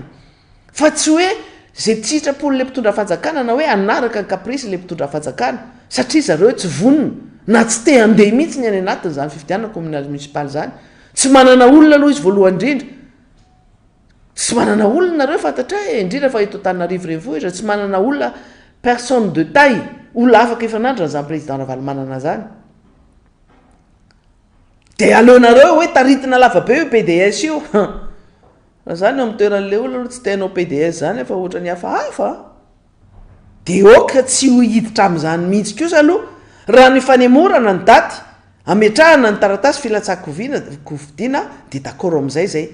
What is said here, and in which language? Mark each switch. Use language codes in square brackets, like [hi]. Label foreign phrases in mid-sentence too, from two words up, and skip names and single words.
[mg] Fa tsy hoe zay tsitrapolo le mpitondra fanjakana na hoe anaraka ny kaprisy le mpitondra fanjakana satria zareo tsy vonona na tsy te handeha mihitsy ny any anatin' zany fifidianana [fr] communal municipal [mg] zany. Tsy manana olona aloha izy voalohany indrindra. Tsy manana olona reo fantatra indrindra fa eto Antananarivo renivohitra tsy manana olona [fr] personne de taille [mg] olona afaka ifanandra zany président Ravalomanana zany. Dia aleonareo hoe taritina lavabe io PDS io. Raha zany amin'ny toeran'le olona tsy tenao PDS zany fa ohatra ny hafahafa. Dia oka tsy ho hiditra amin'izany mihitsy kosa aloha raha ny fanemorana ny daty ametrahana ny taratasy filatsaka hofidiana dia d'accord amin'izay zay.